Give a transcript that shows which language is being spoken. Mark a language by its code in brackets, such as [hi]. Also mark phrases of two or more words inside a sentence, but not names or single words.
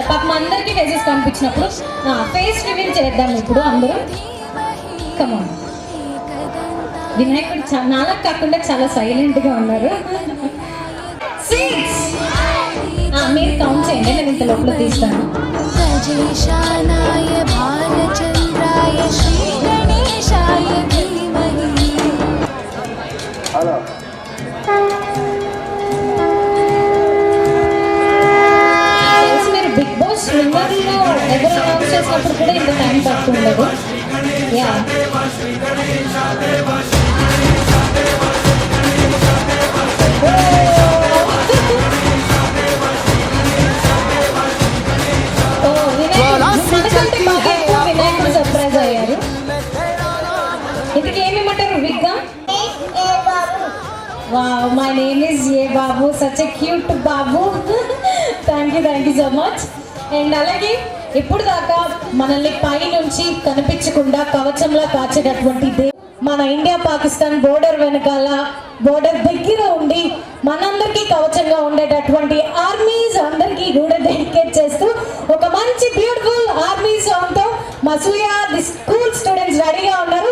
[te] పాపం అందరికీ ఫేసెస్ పంపించినప్పుడు [en] face reveal [te] చేద్దాం ఇప్పుడు అందరూ. [en] come on. [te] వినాయకుడు నాలా కాకుండా చాలా సైలెంట్గా ఉన్నారు. 6 మీరు కౌంట్ చేయండి, నేను ఇంత లోపల తీస్తాను. [sa] गजेशानाय भालचन्द्राय श्रीगणेशाय धीमहि [te] తెలిసి మీరు బిగ్ బాస్ విన్నర్లో ఎవరు అనౌన్స్ చేసినప్పుడు కూడా ఇంత టైం పడుతుండదు. యా వినాయకుడు సర్ప్రైజ్ అయ్యారు. ఇంతకీ ఏమేమంటారు విగ్గా? [en] Wow, my name is Ye Babu, such a cute Babu. Thank you so much. [te] And అలాగే ఇప్పుడు దాకా మనల్ని పై నుంచి కనిపించకుండా కవచంలా కాచేటటువంటి మన ఇండియా పాకిస్తాన్ బోర్డర్ వెనకాల బోర్డర్ దగ్గర ఉండి మనందరికీ కవచంగా ఉండేటటువంటి ఆర్మీస్ అందరికీ కూడా డెడికేట్ చేస్తూ ఒక మంచి [en] beautiful army song [te] తో మా సూర్య ది [en] school students [te] రెడీగా ఉన్నారు.